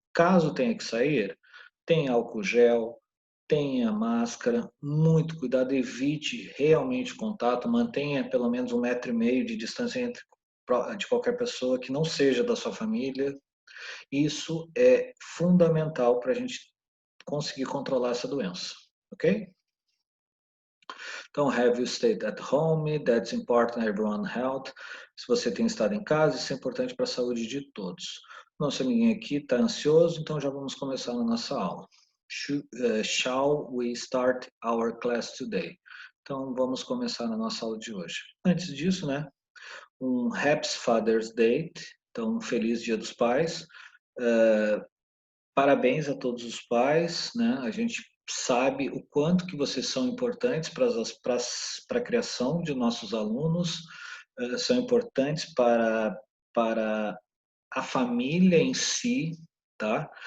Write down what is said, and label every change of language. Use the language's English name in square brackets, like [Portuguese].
[Portuguese] Caso tenha que sair, tem álcool gel, tenha máscara, muito cuidado, evite realmente contato, mantenha pelo menos 1,5 m de distância de qualquer pessoa que não seja da sua família. Isso é fundamental para a gente conseguir controlar essa doença, ok? Então, [English] have you stayed at home? That's important, everyone health. [Portuguese] Se você tem estado em casa, isso é importante para a saúde de todos. Nosso amiguinho aqui está ansioso, então já vamos começar na nossa aula. [English] Shall we start our class today? [Portuguese] Então, vamos começar na nossa aula de hoje. Antes disso, né, um [English] Happy Father's Day, [Portuguese] então, um feliz Dia dos Pais. Parabéns a todos os pais, né? A gente sabe o quanto que vocês são importantes para a criação de nossos alunos, são importantes para a família em si, tá?